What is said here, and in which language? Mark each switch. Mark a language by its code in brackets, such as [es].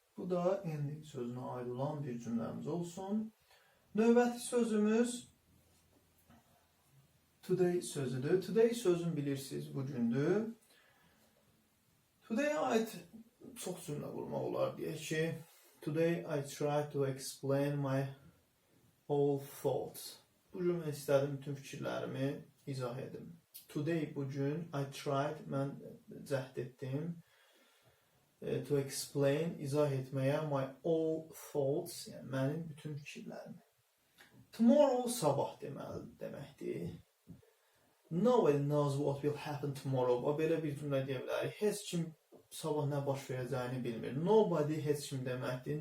[az] Bu da ending sözünə aid olan bir cümləmiz olsun. Növbəti sözümüz today sözüdür. Today sözün bilirsiniz bugündür. Today'a aid çox cümlə qurmaq olar. Deyək ki, [en] today I try to explain my all thoughts. [az] Bugün mən istədim bütün fikirlərimi izah edim. [en] Today [az] bugün [en] I tried, [az] mən cəhd etdim [en] to explain, [az] izah etməyə [en] my all thoughts, [az] yəni mənim bütün fikirlərimi. Tomorrow sabah deməkdir. [en] Nobody knows what will happen tomorrow. [az] O belə bir cümlə deyə bilərik. Heç kim sabah nə baş verəcəyini bilmir. Nobody heç kim deməkdir.